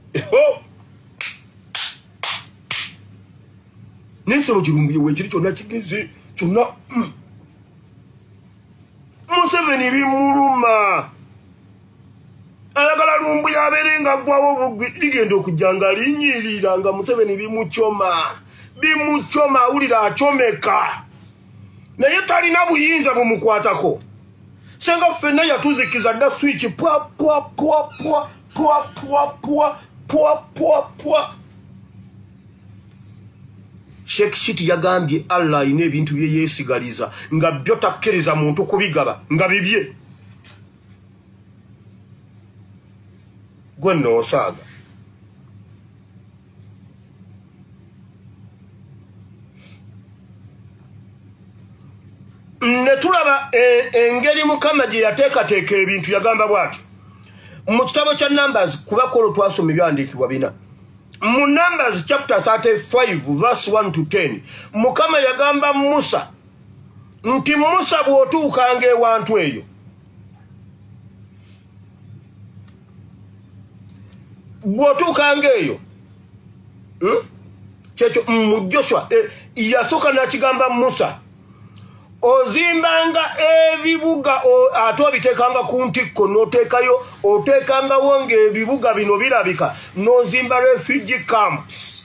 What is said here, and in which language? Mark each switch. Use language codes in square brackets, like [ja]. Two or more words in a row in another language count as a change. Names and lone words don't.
[lg] n'ensolo kirumbuye weekiri kyonna kigeze kyonna Museveni bimuluma ayagala lumbuye abeere nga aggwawo bugwi ligenda okujja nga linyiririra nga Museveni bimucoma bimuchoma awulira achomeka naye talina buyinza bumukwatako senga ffenna yatuzikiza dda switch pwa pwa pwa pwa pwa pwa pwa pwa pwa pwa. Sheikh Shiti yagambye Allah alina ebintu bye yeesigaliza nga byo takkiriza muntu kubigaba nga bibye gwe noosaaga. Ne tulaba engeri Mukama gye yateekateeka ebintu yagamba bw'atyo mu kitabo kya Numbers kuba kolo twasoma ebyandiikibwa bina. Mu [en] Numbers chapter 35 verse 1 to 10 [lg] Mukama yagamba Musa nti Musa bw'otuukanga ewantu eyo kyekyo mu Joshua yasooka nakigamba Musa ozimbanga ebibuga ate obiteekanga ku ntikko n'oteekayo oteekangawo ng'ebibuga bino birabika n'ozimba [en] refugee camps.